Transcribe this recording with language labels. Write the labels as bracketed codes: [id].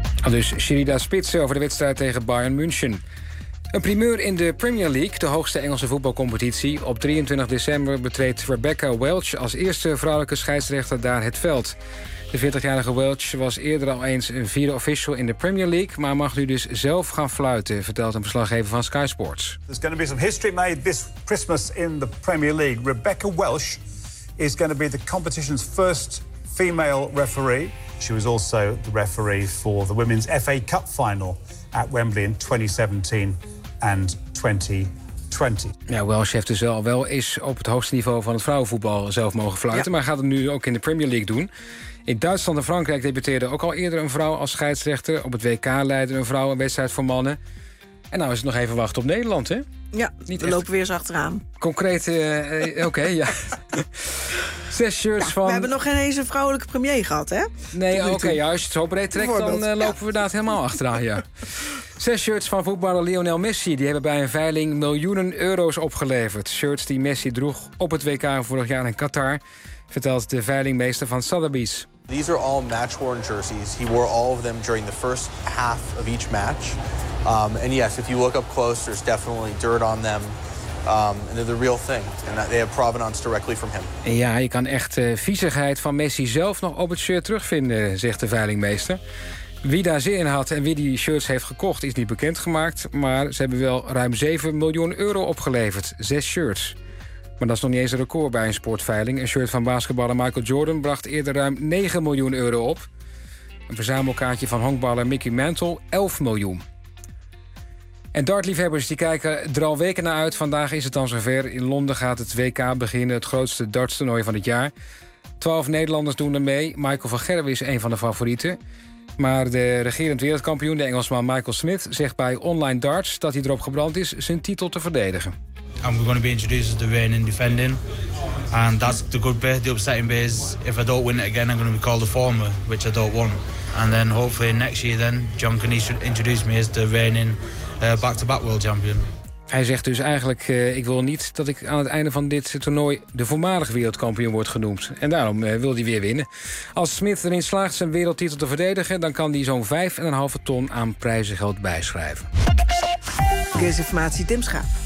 [nl] Dus Sherida Spitsen over de wedstrijd tegen Bayern München. Een primeur in de Premier League, de hoogste Engelse voetbalcompetitie. Op 23 december betreedt Rebecca Welch als eerste vrouwelijke scheidsrechter daar het veld. De 40-jarige Welch was eerder al eens een vierde official in de Premier League, maar mag nu dus zelf gaan fluiten, vertelt een verslaggever van Sky Sports. [en] There's going to be some history made this Christmas in the Premier League. Rebecca Welch is going to be the competition's first female referee. She was also the referee for the Women's FA Cup final at Wembley in 2017 and 2020. [nl] Ja, Welsh heeft dus wel is op het hoogste niveau van het vrouwenvoetbal zelf mogen fluiten, ja. Maar gaat het nu ook in de Premier League doen. In Duitsland en Frankrijk debuteerde ook al eerder een vrouw als scheidsrechter. Op het WK leidde een vrouw een wedstrijd voor mannen. En nou is het nog even wachten op Nederland, hè? Ja, niet we echt... lopen weer eens achteraan. Concreet, oké, ja. Zes shirts ja, van... We hebben nog geen eens een vrouwelijke premier gehad, hè? Nee, oké, ja, als je het zo breed trekt, dan lopen we daar helemaal achteraan, ja. Zes shirts van voetballer Lionel Messi. Die hebben bij een veiling miljoenen euro's opgeleverd. Shirts die Messi droeg op het WK vorig jaar in Qatar, vertelt de veilingmeester van Sotheby's. [en] These are all match-worn jerseys. He wore all of them during the first half of each match. And yes, if you look up close, there's definitely dirt on them. And they're the real thing. And they have provenance directly from him. [nl] En ja, je kan echt de viezigheid van Messi zelf nog op het shirt terugvinden, zegt de veilingmeester. Wie daar zin in had en wie die shirts heeft gekocht, is niet bekendgemaakt. Maar ze hebben wel ruim 7 miljoen euro opgeleverd. 6 shirts. Maar dat is nog niet eens een record bij een sportveiling. Een shirt van basketballer Michael Jordan bracht eerder ruim 9 miljoen euro op. Een verzamelkaartje van honkballer Mickey Mantle, 11 miljoen. En dartliefhebbers die kijken er al weken naar uit. Vandaag is het dan zover. In Londen gaat het WK beginnen, het grootste dartstoernooi van het jaar. 12 Nederlanders doen er mee. Michael van Gerwen is een van de favorieten. Maar de regerend wereldkampioen, de Engelsman Michael Smith, zegt bij Online Darts dat hij erop gebrand is zijn titel te verdedigen. [en] And we're going to be introduced as the reigning defending. And that's the good bit. The upsetting bit is if I don't win it again, I'm going to be called the former, which I don't want. And then hopefully next year then, John can introduce me as the reigning back-to-back world champion. [nl] Hij zegt dus eigenlijk, ik wil niet dat ik aan het einde van dit toernooi de voormalige wereldkampioen word genoemd. En daarom wil hij weer winnen. Als Smith erin slaagt zijn wereldtitel te verdedigen, dan kan hij zo'n 5,5 ton aan prijzengeld bijschrijven. Verkeersinformatie, Tim Schaap.